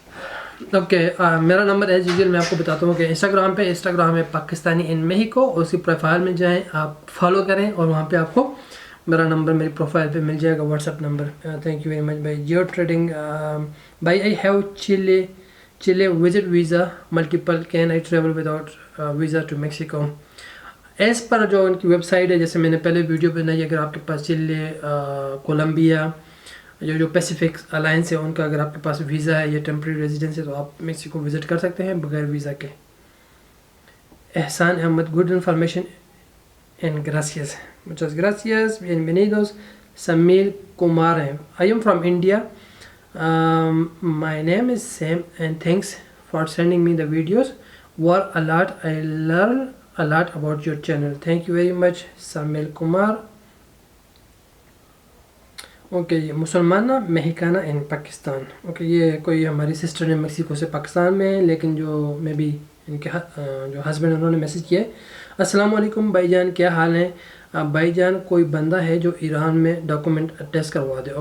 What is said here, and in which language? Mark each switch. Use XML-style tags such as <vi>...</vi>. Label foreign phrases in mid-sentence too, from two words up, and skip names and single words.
<ur>اوکے، میرا نمبر</ur> <en>as usual</en> <ur>میں آپ کو بتاتا ہوں کہ انسٹاگرام ہے پاکستانی ان میہیکو، اس کی پروفائل میں جائیں، آپ فالو کریں اور وہاں پہ آپ کو میرا نمبر میری پروفائل پہ مل جائے گا,</ur> <en>WhatsApp number. Thank you very much bhai. Jio Trading bhai, I have Chile visit visa multiple, can I travel without visa to Mexico. as per</en> <ur>جو ان کی ویب سائٹ ہے، جیسے میں نے پہلے ویڈیو بنائی، اگر آپ کے پاس چلی، کولمبیا، جو پیسیفک الائنس ہے ان کا اگر آپ کے پاس ویزا ہے یا</ur> <en>temporary residence</en> <ur>ہے تو آپ میکسیکو وزٹ کر سکتے ہیں بغیر ویزا کے.</ur> <en>Ehsan Ahmed, good information and gracias.</en> <es>muchas gracias, bienvenidos.</es> <ur>سمیل کمار ہے.</ur> <en>I am from India. My name is Sam and thanks for sending me the videos. Were a lot. I learn a lot about your channel. Thank you very much, سمیل کمار.</en> <ur>اوکے جی،</ur> <es>musulmana mexicana</es> <ur>ان پاکستان. اوکے، یہ کوئی ہماری سسٹر ہے میکسیکو سے پاکستان میں، لیکن جو میں بھی ان کے جو ہسبینڈ انہوں نے میسیج کیا ہے.</ur> <ar>السلام علیکم</ar> <ur>بھائی جان، کیا حال ہے؟ بھائی جان، کوئی بندہ ہے جو ایران میں</ur> <en>document attest</en> <ur>کروا دے.</ur>